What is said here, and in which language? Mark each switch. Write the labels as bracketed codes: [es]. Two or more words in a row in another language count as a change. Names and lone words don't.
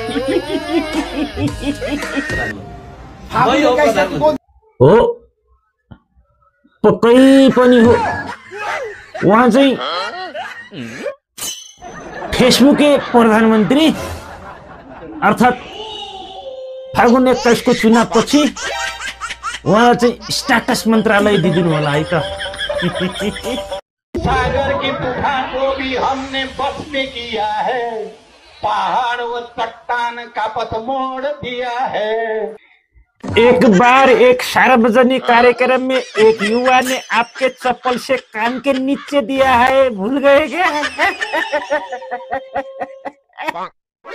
[ne] हो पक्कै पनि हो, उहाँ चाहिँ फेसबुके प्रधानमन्त्री अर्थात् फागुन 21 को चुनाव पछि उहाँ चाहिँ स्ट्याटस मन्त्रालय दिदिनु होला है त। [hi] सागर की तूफान को भी हमने बस में किया है, पहाड़ व चट्टान का पथ मोड़ दिया है। एक बार एक सार्वजनिक कार्यक्रम में एक युवा ने आपके चप्पल से कान के नीचे दिया है, भूल गए क्या?